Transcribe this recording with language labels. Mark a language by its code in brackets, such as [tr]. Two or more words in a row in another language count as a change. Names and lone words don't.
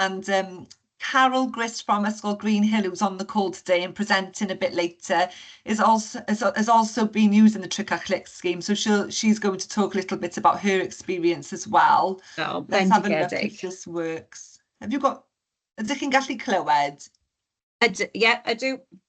[en] And Carol Grist from Ysgol Green Hill, who's on the call today and presenting a bit later, has also been using the Tric a Chlic scheme. So she's going to talk a little bit about her experience as well. Oh, let's have a look if this works. Have you got? [cy] Ydych chi'n gallu clywed? [en] Yeah, I do.